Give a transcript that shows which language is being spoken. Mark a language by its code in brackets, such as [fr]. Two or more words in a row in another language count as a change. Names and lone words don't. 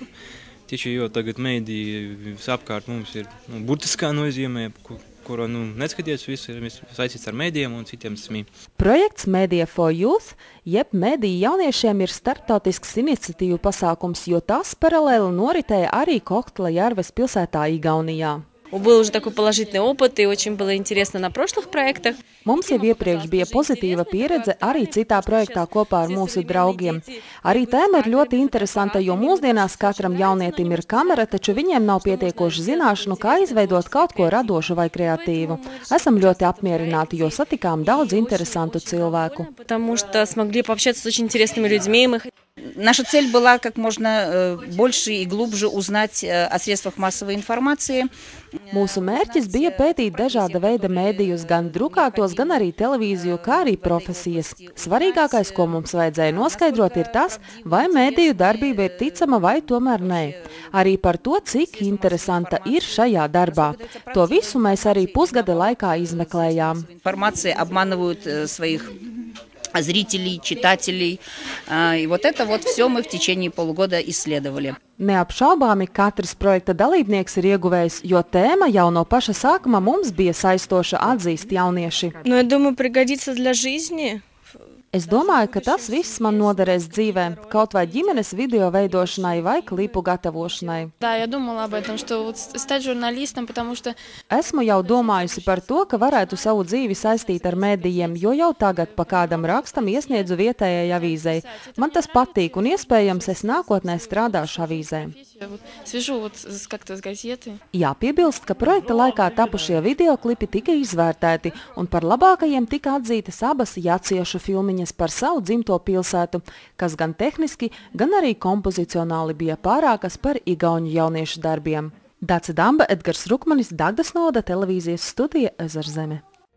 [lv] Tieši jo tagad mediji apkārt mums ir burtiskā nozīmē, kuru neskaties visu, ir saistīts ar medijiem un citiem smī. Projekts Media for Youth, jeb mediju jauniešiem, ir starptautisks iniciatīvu pasākums, jo tas paralēli noritēja arī Kohtla-Järves pilsētā Igaunijā. [ru] Был уже такой положительный опыт, и очень было интересно на прошлых проектах. [lv] Mums jau iepriekš bija pozitīva pieredze arī citā projektā kopā ar mūsu draugiem. Arī tēma ir ļoti interesanta, jo mūsdienās katram jaunietim ir kamera, taču viņiem nav pietiekoši zināšanu, kā izveidot kaut ko radošu vai kreatīvu. Esam ļoti apmierināti, jo satikām daudz interesantu cilvēku. [ru] Потому что смогли пообщаться с очень интересными людьми. Наша цель была как можно больше и глубже узнать о средствах массовой информации. [lv] Mūsu mērķis bija pētīt dažāda veida mēdījus, gan drukātos, gan arī televīziju, kā arī profesijas. Svarīgākais, ko mums vajadzēja noskaidrot, ir tas, vai mēdīju darbība ir ticama vai tomēr nē. Arī par to, cik interesanta ir šajā darbā. To visu mēs arī pusgada laikā izmeklējām. [ru] Информация обманывают своих зрителей, читателей. И вот это вот все мы в течение полугода исследовали. [lv] Neapšaubāmi katrs projekta dalībnieks ir ieguvējis, jo tēma jau no paša sākuma mums bija saistoša, atzīst jaunieši. [ru] Но я думаю, пригодится для жизни. [lv] Es domāju, ka tas viss man noderēs dzīvē, kaut vai ģimenes video veidošanai vai klipu gatavošanai. [ru] Да, я думала об этом, что вот стать журналистом, потому что... [lv] Esmu jau domājusi par to, ka varētu savu dzīvi saistīt ar medijiem, jo jau tagad pa kādam rakstam iesniedzu vietējai avīzei. Man tas patīk un iespējams es nākotnē strādāšu avīzē. [ru] Свяжу вот как-то с газеты. [lv] Jāpiebilst, ka projekta laikā tapušie videoklipi tika izvērtēti un par labākajiem tika atzītas abas jaciešu filmiņas par savu dzimto pilsētu, kas gan tehniski, gan arī kompozicionāli bija pārākas par igauņu jauniešu darbiem. Dace Damba, Edgars Rukmanis, Dagdas Noda, televīzijas studija Ezerzeme.